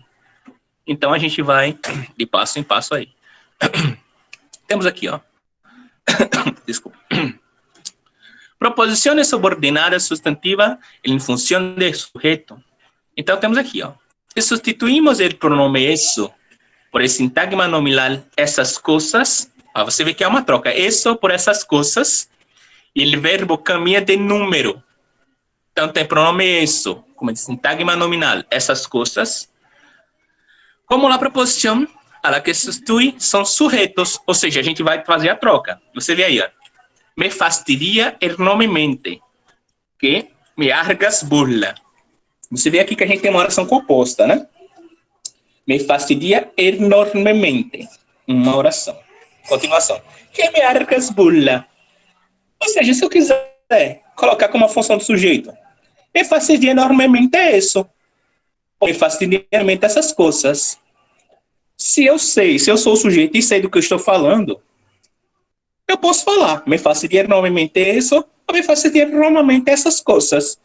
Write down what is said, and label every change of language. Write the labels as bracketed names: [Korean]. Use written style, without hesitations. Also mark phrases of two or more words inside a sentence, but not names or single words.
[Portuguese] Então, a gente vai de passo em passo aí. Temos aqui, ó. Desculpa. Proposições subordinadas substantivas em função de sujeito. Então, temos aqui, ó. Se substituímos o pronome eso [Spanish] por el sintagma nominal [Portuguese] essas coisas, ó, você vê que é uma troca. Eso por essas coisas, e o verbo caminha de número. Então, tem pronome eso, como sintagma nominal, essas coisas. Como a proposição [Spanish] a la que [Portuguese] substitui são sujeitos, ou seja, a gente vai fazer a troca. Você vê aí, ó. [Spanish] Me fastidia enormemente que me hagas burla. [Portuguese] Você vê aqui que a gente tem uma oração composta, né? [Spanish] Me fastidia enormemente. [Portuguese] Uma oração. Continuação. [Spanish] Que me hagas burla. [Portuguese] Ou seja, se eu quiser colocar como uma função do sujeito, [Spanish] me fastidia enormemente [Portuguese] isso. [Spanish] Me fastidia enormemente [Portuguese] essas coisas. Se eu sou o sujeito e sei do que eu estou falando, eu posso falar, [Spanish] me fastidia enormemente [Portuguese] isso, ou [Spanish] me fastidia enormemente [Portuguese] essas coisas.